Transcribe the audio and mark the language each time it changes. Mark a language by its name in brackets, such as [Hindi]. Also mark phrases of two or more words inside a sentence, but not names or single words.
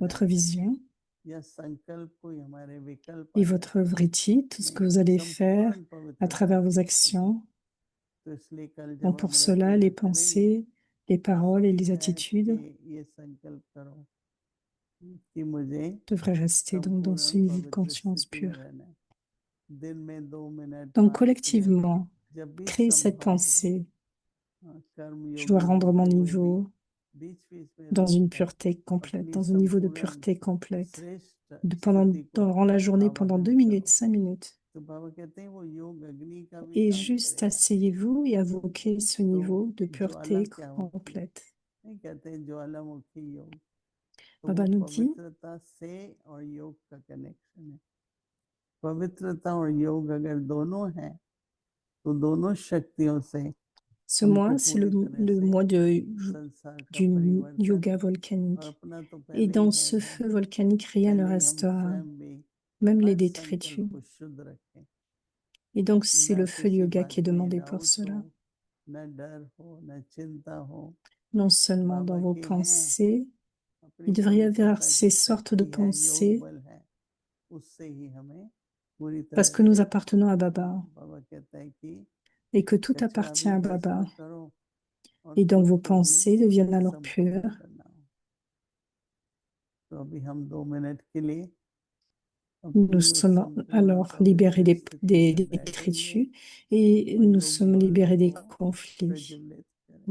[French] votre [Hindi] जाते हैं, [French] vision [Hindi] या संकल्प कोई हमारे विकल्प [French] et [Hindi] आ [French] votre [Hindi] जाते हैं। [French] vritti, tout ce que [Hindi] नहीं, [French] vous allez faire [Hindi] संपूर्ण [French] à [Hindi] पवित्रता [French] travers vos [Hindi] की स्थिति। [French] actions [Hindi] तो इसलिए कल [French] ont [Hindi] जब [French] pour [Hindi] हम [French] cela les [Hindi] रचना करेंगे [French] pensées, les [Hindi] तो [French] paroles et [Hindi] सभी [French] les [Hindi] बैठ के [French] attitudes. [Hindi] ये संकल्प करो कि मुझे [French] devrait rester donc dans ce [Hindi] संपूर्ण [French] niveau de [Hindi] पवित्र [French] conscience [Hindi] स्थिति में [French] pure. [Hindi] रहना है। दिन में 2 मिनट [French] Donc [Hindi] 5 मिनट [French] collectivement, [Hindi] जब भी [French] créer cette [Hindi] संभव [French] pensée, [Hindi] कर्म [French] je dois [Hindi] योगी [French] rendre mon [Hindi] होते हुए भी [French] niveau [Hindi] बीच बीच में [French] dans une [Hindi] रुककर [French] pureté complète, [Hindi] अपनी [French] dans un niveau de [Hindi] संपूर्ण [French] pureté complète, [Hindi] श्रेष्ठ [French] pendant, [Hindi] स्थिति को [French] durant la journée, pendant 2 [Hindi] आवाहन [French] minutes, [Hindi] करो। [French] 5 minutes. [Hindi] तो बाबा कहते हैं वो योग अग्नि का भी [French] Et [Hindi] काम [French] juste [Hindi] करेगा। [French] asseyez-vous et invoquez ce [Hindi] तो [French] niveau de [Hindi] ज्वाला [French] pureté [Hindi] क्या होती है? [French] complète. [Hindi] नहीं कहते हैं ज्वालामुखी योग, तो [French] Baba [Hindi] वो [French] nous dit, [Hindi] पवित्रता से और योग का कनेक्शन है। पवित्रता और योग अगर दोनों हैं तो दोनों शक्तियों से [French] ce [Hindi] हमको [French] mois, c'est [Hindi] पूरी तरह [French] le [Hindi] से [French] mois [Hindi] संसार का [French] du [Hindi] परिवर्तन [French] yoga [Hindi] और [French] volcanique. [Hindi] अपना तो [French] Et [Hindi] पहले ही [French] dans [Hindi] है [French] ce [Hindi] ही, [French] feu volcanique, rien ne [Hindi] पहले ही हम [French] restera, [Hindi] स्वयं भी [French] même les [Hindi] हर [French] détritus. [Hindi] संकल्प को शुद्ध रखें, [French] Et donc, c'est [Hindi] न [French] le feu du [Hindi] किसी [French] yoga [Hindi] बात [French] qui est [Hindi] में [French] demandé pour [Hindi] डाउट [French] cela. [Hindi] हो, न डर हो, न चिंता हो। [French] Non seulement dans [Hindi] बाबा [French] vos [Hindi] के हैं, [French] pensées, [Hindi] अपनी [French] il devrait y avoir [Hindi] पवित्रता [French] ces [Hindi] की [French] sortes de [Hindi] शक्ति है, योग [French] pensées, [Hindi] बल है, उससे ही हमें पूरी [French] parce [Hindi] तरह [French] que nous [Hindi] से [French] appartenons à Baba, [Hindi] बाबा कहता है कि [French] et que tout [Hindi] कचरा [French] appartient [Hindi] भी [French] à [Hindi] भस्म [French] Baba. [Hindi] करो और [French] Et donc, [Hindi] खुद [French] vos [Hindi] को भी [French] pensées deviennent alors [Hindi] संपूर्ण [French] pures. [Hindi] करना हो। तो अभी हम 2 मिनट के लिए [French] Nous [Hindi] अपनी उस [French] sommes [Hindi] संपूर्ण [French] alors libérés [Hindi] पवित्र स्थिति [French] des [Hindi] में बैठेंगे [French] détritus et [Hindi] और [French] nous [Hindi] योग [French] sommes libérés [Hindi] ज्वाला [French] des [Hindi] को [French] conflits. [Hindi] प्रज्वलित करें।